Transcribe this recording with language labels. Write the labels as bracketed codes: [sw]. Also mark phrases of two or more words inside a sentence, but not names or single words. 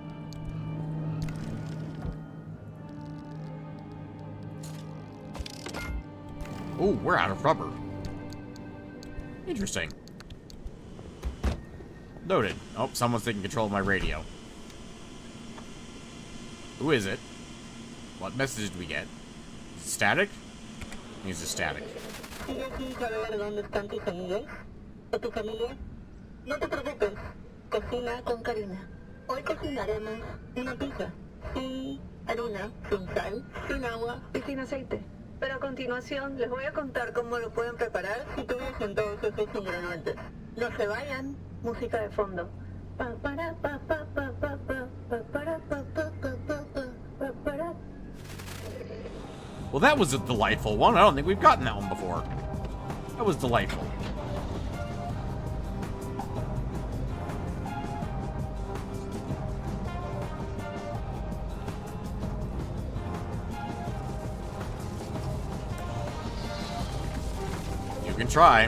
[en] Oh, we're out of rubber. Interesting. Noted. Oh, someone's taking control of my radio. Who is it? What message did we get? Is it static? It's static. [es] ¿Quieres saber dónde están tus amigos? ¿O tu familia? No te preocupes. Cocina con cariño. Hoy cocinaremos una pizza. Sin harina, sin sal, sin agua y sin aceite. Pero a continuación les voy a contar cómo lo pueden preparar si tuviesen todos esos ingredientes. No se vayan. Música de fondo. Pa, para, pa, pa, pa, pa, pa, pa, para, pa, pa, pa, pa, pa, para. [en] Well, that was a delightful one. I don't think we've gotten that one before. That was delightful. You can try.